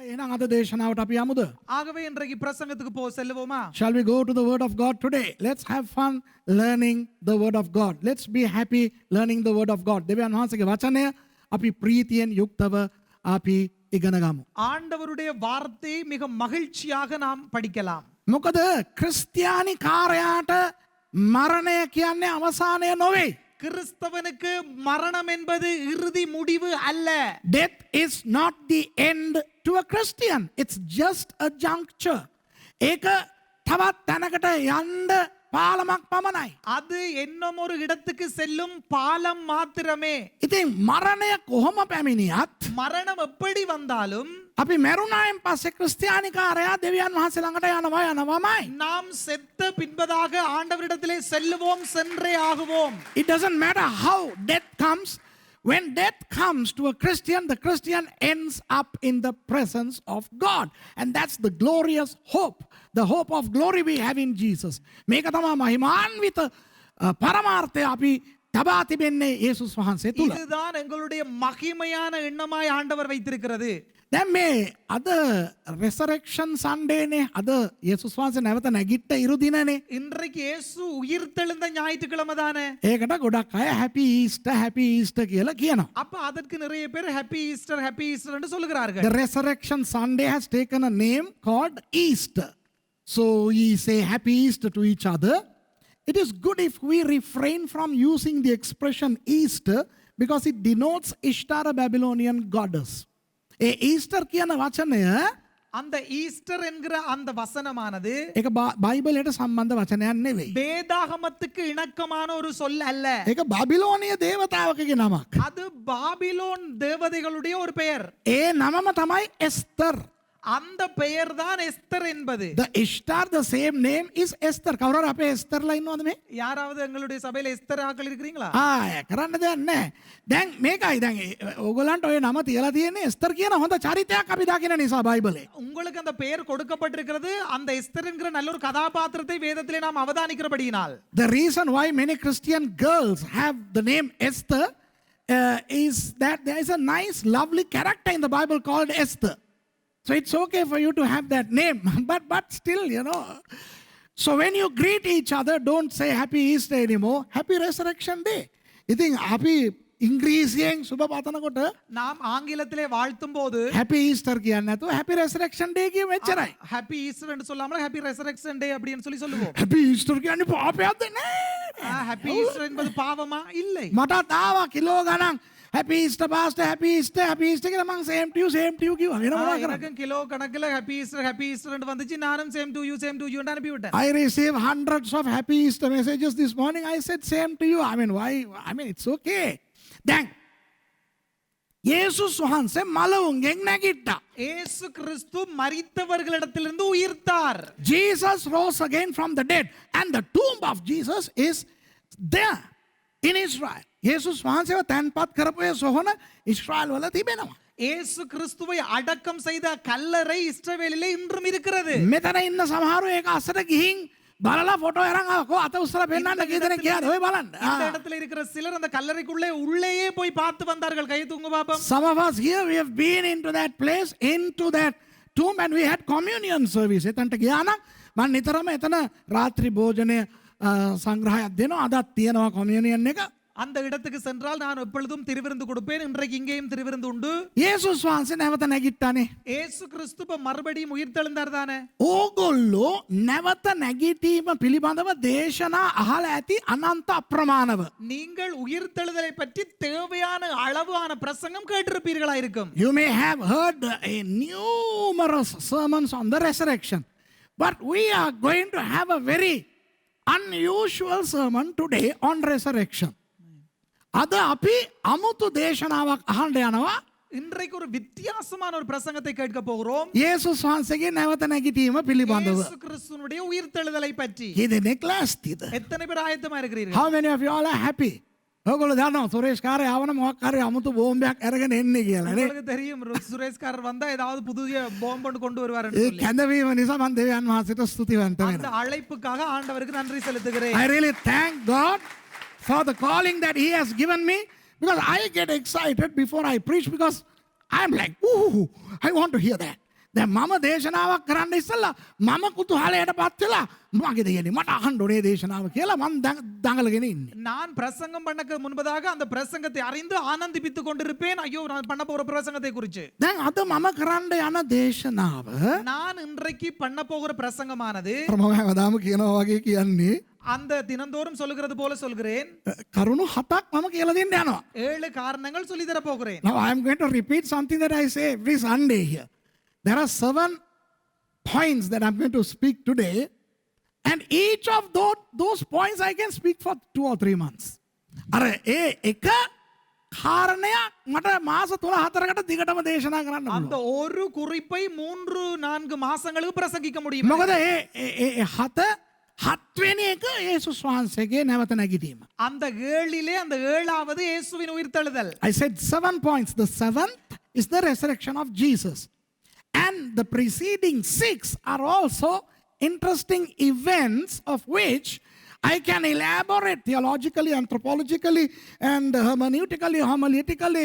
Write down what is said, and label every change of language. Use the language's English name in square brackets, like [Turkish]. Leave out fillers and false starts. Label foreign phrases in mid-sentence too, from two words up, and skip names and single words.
[Sinhala] එහෙනම් අද දේශනාවට අපි යමුද? [Tamil] ஆகவே இன்றைக்கு பிரசங்கத்துக்கு செல்லுவோமா? [English] Shall we go to the word of God today? Let's have fun learning the word of God. Let's be happy learning the word of God. [Sinhala] දෙවියන් වහන්සේගේ වචනය අපි ප්‍රීතියෙන් යුක්තව අපි ඉගෙන ගමු. [Tamil] ஆண்டவருடைய வார்த்தை மிக மகிழ்ச்சியாக நாம் படிக்கலாம். [Sinhala] මොකද ක්‍රිස්තියානි කාර්යයට මරණය කියන්නේ අවසානය නොවේ. [Tamil] கிறிஸ்தவனுக்கு மரணம் என்பது இறுதி முடிவு அல்ல. [English] Death is not the end to a Christian. It's just a juncture. [Sinhala] ඒක තවත් තැනකට යන්න පාලමක් පමණයි. [Tamil] அது இன்னும் ஒரு இடத்துக்கு செல்லும் பாலம் மாத்திரமே. [Sinhala] ඉතින් මරණය කොහොම පැමිණියත් [Tamil] மரணம் எப்படி வந்தாலும் [Sinhala] අපි මැරුණායින් පස්සේ ක්‍රිස්තියානිකාරයා දෙවියන් වහන්සේ ළඟට යනවාමයි. [Tamil] நாம் செத்த பின்பதாக ஆண்டவரிடத்திலே செல்லுவோம், சென்றே ஆகுவோம். [English] It doesn't matter how death comes. When death comes to a Christian, the Christian ends up in the presence of God. And that's the glorious hope. The hope of glory we have in Jesus. [Sinhala] මේක තමයි මහිමාන්විත පරමාර්ථය අපි තබා තිබෙන්නේ යේසුස් වහන්සේ තුල. [Tamil] இதுதான் எங்களுடைய மகிமையான எண்ணமாய் ஆண்டவர் வைத்திருக்கிறது. [Sinhala] දැන් මේ අද [English] resurrection Sunday [Sinhala] නේ. අද යේසුස් වහන්සේ නැවත නැගිට්ට ඉරු දිනනේ. [Tamil] இன்றைக்கு இயேசு உயிர்த்தெழுந்த ஞாயிற்றுக்கிழமை தானே. [Sinhala] ඒකට ගොඩක් අය [English] happy Easter [Sinhala] කියලා කියනවා. [Tamil] அப்ப அதற்கு நிறைய பேர் [English] Happy Easter [Tamil] என்று சொல்லுகிறார்கள். [English] The resurrection Sunday has taken a name called Easter. So we say happy Easter to each other. It is good if we refrain from using the expression Easter because it denotes Ishtar, a Babylonian goddess. [Sinhala] ஈஸ்டர் කියන වචනය [Tamil] அந்த ஈஸ்டர் என்கிற அந்த வசனமானது [Sinhala] ඒක බයිබලයට සම්බන්ධ වචනයක් නෙවෙයි. [Tamil] வேதாகமத்துக்கு இணக்கமான ஒரு சொல் அல்ல. [Sinhala] ඒක බබිලෝනිය දේවතාවකගේ නමක්. [Tamil] அது பாபிலோன் தேவதைகளுடைய ஒரு பெயர். [Sinhala] ඒ නමම තමයි එස්තර්. [Tamil] அந்த பெயர் தான் எஸ்தர் என்பது. [English] The Ishtar, the same name is Esther. [Sinhala] කවුරුහරි අපේ එස්තර්ලා ඉන්නවද මේ? [Tamil] யாராவது எங்களுடைய சபையில எஸ்தர் ஆக்கள் இருக்கிறீங்களா? [Sinhala] කරන්න දෙයක් නැහැ. දැන් මේකයි දැන් ඕගොල්ලන්ට ඔය නම තියලා තියෙන්නේ එස්තර් කියන හොඳ චරිතයක් අපි දකින නිසා බයිබලේ. [Tamil] உங்களுக்கு அந்த பெயர் கொடுக்கப்பட்டிருக்கிறது அந்த எஸ்தர் என்கிற நல்ல ஒரு கதாபாத்திரத்தை வேதத்திலே நாம் அவதானிக்கிறபடியினால். [English] The reason why many Christian girls have the name Esther is that there is a nice lovely character in the Bible called Esther. So it's okay for you to have that name, but still, So when you greet each other, don't say Happy Easter anymore. Happy Resurrection Day. [Sinhala] ඉතින් අපි ඉංග්‍රීසියෙන් සුබ පතනකොට [Tamil] நாம் ஆங்கிலத்திலே வாழ்த்தும் போது [English] Happy Easter [Sinhala] කියන්නේ නැතුව [English] Happy Resurrection Day [Sinhala] කියමු එච්චරයි. [English] Happy Easter [Tamil] என்று சொல்லாமல் [English] Happy Resurrection Day [Tamil] அப்படினு சொல்லுவோம். [English] Happy Easter [Sinhala] කියන්නේ පාපයක්ද නෑ. [English] Happy Easter [Tamil] என்பது பாவமா? இல்லை. [Sinhala] මටත් ආවා කිලෝ ගණන් [English] Happy Easter Pastor, Happy Easter [Sinhala] කියලා මං [English] same to you [Sinhala] කිව්වා. වෙන මොනවා කරන්නේ? [Tamil] எனக்கும் கிலோ கணக்குல [English] Happy Easter [Tamil] என்று வந்துச்சு. நானும் [English] same to you [Tamil] ன்னு அனுப்பி விட்டேன். [English] I received hundreds of Happy Easter messages this morning. I said same to you. Why? It's okay. [Sinhala] දැන් යේසුස් වහන්සේ මලවුන්ගෙන් නැගිට්ටා. [Tamil] இயேசு கிறிஸ்து மரித்தவர்களிடத்திலிருந்து உயிர்த்தார். [English] Jesus rose again from the dead and the tomb of Jesus is there in Israel. [Sinhala] යේසුස් වහන්සේව තැන්පත් කරපු ඒ සොහොන ඊශ්‍රායල් වල තිබෙනවා. [Tamil] இயேசு கிறிஸ்துவை அடக்கம் செய்த கல்லறை இஸ்ரவேலிலே இன்றும் இருக்கிறது. [Sinhala] මෙතන ඉන්න සමහරව ඒක අස්සට ගිහින් බලලා ෆොටෝ අරන් ආවකෝ අත උස්සලා පෙන්නන්න කීදෙනෙක් ගියාද ඔය බලන්න. [Tamil] இந்த இடத்துல இருக்கிற சிலர் அந்த கல்லறைக்குள்ளே உள்ளேயே போய் பார்த்து வந்தார்கள். கை தூங்க பாப்போம். [English] Some of us here we have been into that place, into that tomb, and we had communion service. [Sinhala] එතනට ගියා නම් මම නිතරම එතන රාත්‍රී භෝජනය සංග්‍රහයක් දෙනවා. අදත් තියෙනවා communion එක. [Tamil] அந்த இடத்துக்கு சென்றால் நான் எப்பொழுதும் திருவிருந்து கொடுப்பேன். இன்றைக்கு இங்கேயும் திருவிருந்து உண்டு. [Sinhala] යේසුස් වහන්සේ නැවත නැගිට්ටානේ. [Tamil] இயேசு கிறிஸ்து மறுபடியும் உயிர்த்தெழுந்தார் தானே. [Sinhala] ඕගොල්ලෝ නැවත නැගිටීම පිළිබඳව දේශනා අහලා ඇති අනන්ත අප්‍රමාණව. [Tamil] நீங்கள் உயிர்த்தெழுதலை பற்றி தேவையான அளவான பிரசங்கம் கேட்டிருப்பீர்களா இருக்கும். [English] You may have heard numerous sermons on the resurrection, but we are going to have a very unusual sermon today on resurrection. [Sinhala] අද අපි අමුතු දේශනාවක් අහන්න යනවා. [Tamil] இன்றைக்கு ஒரு வித்தியாசமான ஒரு பிரசங்கத்தை கேட்க போகிறோம். [Sinhala] යේසුස් වහන්සේගේ නැවත නැගිටීම පිළිබඳව. [Tamil] இயேசு கிறிஸ்துவினுடைய உயிர்த்தெழுதலை பற்றி. [Sinhala] කීදෙනෙක් ලෑස්තිද? [Tamil] எத்தனை பேர் ஆயத்தமா இருக்கிறீர்கள்? [English] How many of you all are happy? [Sinhala] ඔයගොල්ලෝ දන්නවා සුරේෂ් කාර්ය ආවම මොකක් හරි අමුතු බෝම්බයක් අරගෙන එන්නේ කියලා නේ. [Tamil] உங்களுக்கு தெரியும் சுரேஷ்காரர் வந்தா ஏதாவது புதிய பாம்பு கொண்டு வருவார்னு [Sinhala] ඒ [Tamil] சொல்லி. [Sinhala] කැඳවීම නිසා මම දෙවියන් වහන්සේට ස්තුතිවන්ත [Tamil] அந்த [Sinhala] වෙනවා. [Tamil] அழைப்புக்காக ஆண்டவருக்கு நன்றி செலுத்துகிறேன். [English] I really thank God for the calling that He has given me, because I get excited before I preach because I'm like, ooh, I want to hear that. [Sinhala] දැන් මම දේශනාවක් කරන්න ඉස්සෙල්ලා මම කුතුහලයට පත් වෙලා මගේ දෙයනේ මට අහන්න ඕනේ දේශනාව කියලා මම දඟලගෙන ඉන්නේ. [Tamil] நான் பிரசங்கம் பண்ணக்கு முன்பதாக அந்த பிரசங்கத்தை அறிந்து ஆனந்திப்பித்துக் கொண்டிருப்பேன். ஐயோ நான் பண்ண போற பிரசங்கத்தை குறித்து. [Sinhala] දැන් අද මම කරන්න යන දේශනාව [Tamil] நான் இன்றைக்கு பண்ண போகிற பிரசங்கமானது [Sinhala] මම හැමදාම කියනවා වගේ කියන්නේ [Tamil] அந்த தினந்தோறும் சொல்லுகிறது போல சொல்கிறேன். [Sinhala] කරුණු හතක් මම කියලා දෙන්න යනවා. [Tamil] 7 காரணங்கள் சொல்லி தர போகிறேன். [English] Now I am going to repeat something that I say every Sunday here. There are 7 points that I am going to speak today, and each of those points I can speak for 2 or 3 months. [Sinhala] අර ඒ එක කාරණයක් මට මාස 3-4කට දිගටම දේශනා කරන්න [Tamil] அந்த [Sinhala] පුළුවන්. [Tamil] ஒரு குறிப்பை 3-4 மாசங்களுக்கு பிரசங்கிக்க முடியும். [Sinhala] මොකද ඒ හත්වෙනි එක යේසුස් වහන්සේගේ නැවත නැගිටීම. [Tamil] அந்த 7லே அந்த 7வது இயேசுவின் உயிர்த்தெழுதல். [English] I said 7 points. The 7th is the resurrection of Jesus. And the preceding 6 are also interesting events of which I can elaborate theologically, anthropologically, and hermeneutically, homiletically.